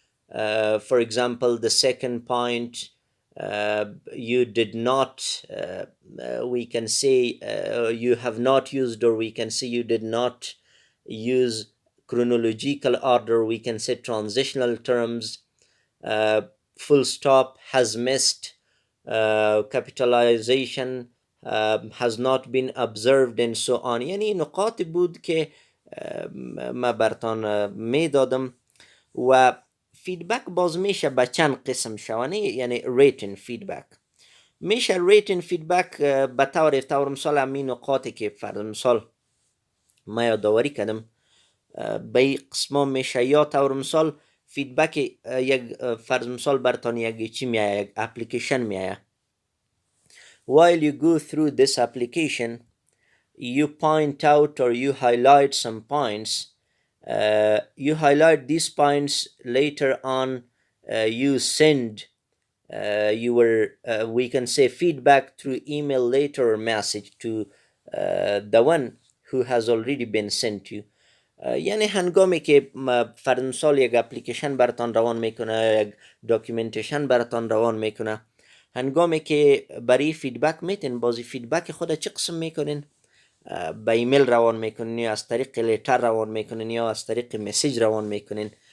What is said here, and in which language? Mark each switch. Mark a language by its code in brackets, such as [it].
[en] For example, the second point, you did not, we can say, you have not used, or we can say you did not use chronological order, we can say transitional terms, uh, full stop has missed, capitalization has not been observed, and so on. [fa] یعنی نقاط بود که ما برتان میدادم. و فیدبک باز میشه به چند قسم شوانه، یعنی ریتن فیدبک. میشه ریتن فیدبک به طور مثال همین نقاطی که فرض مثال ما یادآوری کردم به این قسما میشه. یا طور مثال فیدبک یک فرض مثال برتان یک چی میایه، یک اپلیکیشن میایه. [en] While you go through this application, you point out or you highlight some points. You highlight these points later on. You send your we can say feedback through email later or message to the one who has already been sent to you. [fa] یعنی هنگامی که فرض مثال یک اپلیکیشن براتان روان میکنه، یک داکیومنتیشن براتان روان میکنه، هنگامی که برای فیدبک میتین، بازی فیدبک خود چه قسم میکنین؟ به ایمیل روان میکنین، یا از طریق لیتر روان میکنین، یا از طریق مسیج روان میکنین.